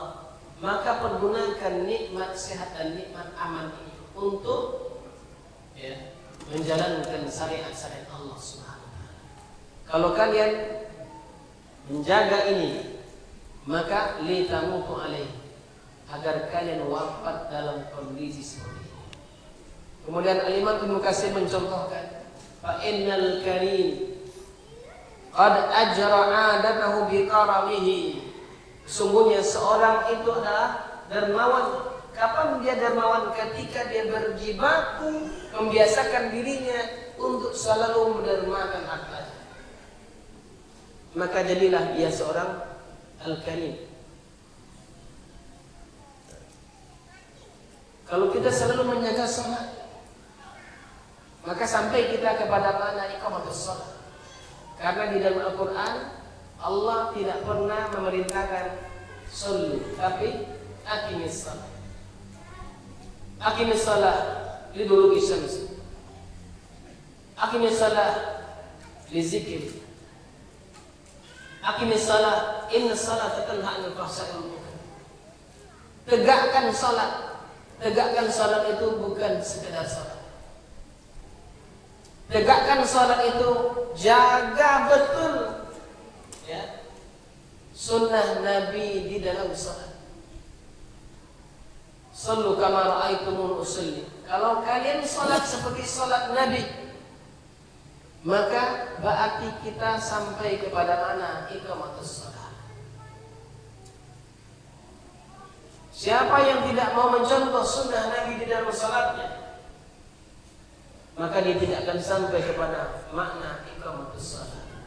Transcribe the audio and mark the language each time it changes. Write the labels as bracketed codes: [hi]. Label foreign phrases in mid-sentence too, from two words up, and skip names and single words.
[id] Maka pergunakan nikmat sehat dan nikmat aman ini untuk, ya, menjalankan syariat-syariat Allah [ar] سبحانه وتعالى. [id] Kalau kalian menjaga ini, maka [ar] لتموتوا عليه, [id] agar kalian wafat dalam kondisi seperti ini. Kemudian Al-Imam Ibnu Katsir mencontohkan, [ar] فإن الكريم قد أجرى عادته بكرمه. [id] Sungguhnya seorang itu adalah dermawan. Kapan dia dermawan? Ketika dia berjibaku membiasakan dirinya untuk selalu mendermakan hartanya. Maka jadilah dia seorang al-karim. Kalau kita selalu menjaga salat, maka sampai kita kepada mana [ar] إقامة الصلاة. [id] Karena di dalam Al-Quran Allah tidak pernah memerintahkan sholli, tapi [ar] أقم الصلاة. أقم الصلاة لدلوك الشمس. أقم الصلاة لذكري. أقم الصلاة إن الصلاة تنهى عن الفحشاء والمنكر. [id] Tegakkan salat. Tegakkan salat itu bukan sekedar salat. Tegakkan salat itu jaga betul, ya, sunnah Nabi di dalam salat. [ar] صلوا كما رأيتموني أصلي. [id] Kalau kalian salat seperti salat Nabi, maka berarti kita sampai kepada mana? [ar] إقامة الصلاة. [id] Siapa yang tidak mau mencontoh sunnah Nabi di dalam salatnya, maka dia tidak akan sampai kepada makna [ar] إقامة الصلاة.